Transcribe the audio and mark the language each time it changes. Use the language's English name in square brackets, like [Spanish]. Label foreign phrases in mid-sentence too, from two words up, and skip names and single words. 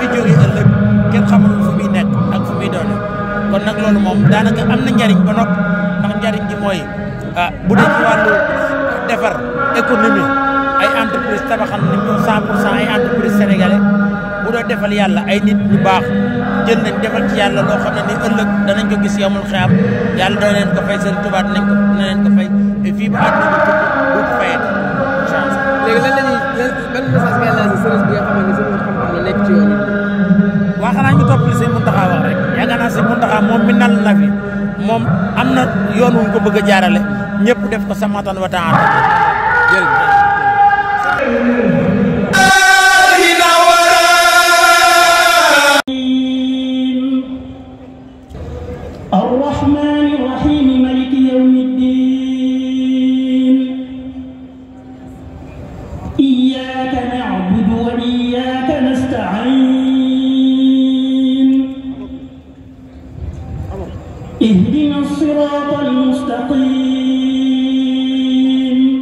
[Wolof] jógee ëllëg kenn xamul fu muy nekk ak fu muy doone kon nag loolu moom daanaka am na njariñ ba noppi ndax njariñ gi mooy bu dee ci wàllu defar économie ay entreprise tabaxal nañ ko 100% ay [French] entreprise sénégalais [Wolof] bu doo defal yàlla ay nit ñu baax jël nañ defal ci yàlla loo xam ne ni ëllëg danañ ko gis yamul xeam yàlla dana leen ko fay seen tubaab dina leen ko fay et fii ba àdduna bi tukki bu ko fayee chance. léegi lan la ñuy ban message ngay [French] lancé service [Wolof] bi nga xam ne seen xam-xam la nekk ci yoon yi. waa xanaa ñu topp li sëñ Mountakha wax rek yaakaar naa sëñ Mountakha moom mi nal na fi moom am na yoon wuñ ko bëgg a jaarale ñëpp def ko samatan wa taala jërëjëf. [Arabic] الرحمن الرحيم مالك يوم الدين إياك نعبد وإياك نستعين اهدنا الصراط المستقيم